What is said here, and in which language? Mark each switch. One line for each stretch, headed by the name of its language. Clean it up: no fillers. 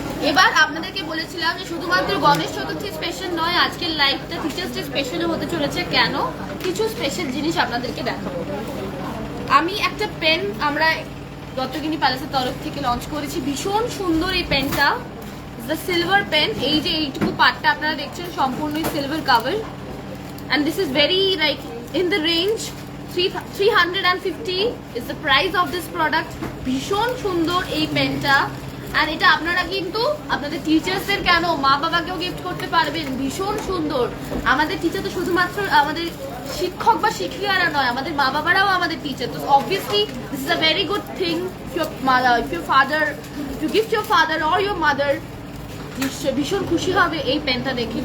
Bangla: এবার আপনাদেরকে বলেছিলাম যে শুধুমাত্র গণেশ চতুর্থী স্পেশাল নয়, আজকের লাইভটা টিচার্স ডে স্পেশালও হতে চলেছে। কেন? কিছু স্পেশাল জিনিস আপনাদেরকে দেখাবো। আমি একটা পেন আমরা দত্তগিনী প্যালেসের তরফ থেকে লঞ্চ করেছি, ভীষণ সুন্দর এই পেনটা, দ্য সিলভার পেন। এই যে এইটুকু পার্টটা আপনারা দেখছেন সম্পূর্ণই silver cover,
English: and this is very like in the range 350 is the price of this product.
Bangla: ভীষণ সুন্দর এই পেনটা, আর এটা আপনারা কিন্তু আপনাদের টিচার্সদের কেন মা বাবাকেও গিফট করতে পারবেন। ভীষণ সুন্দর। আমাদের টিচার তো শুধুমাত্র আমাদের শিক্ষক বা শিক্ষিকারা নয়, আমাদের মা বাবারাও আমাদের টিচার।
English: তো obviously this is a very good thing. If you gift your father or your mother,
Bangla: নিশ্চয় ভীষণ খুশি হবে এই পেনটা দেখে।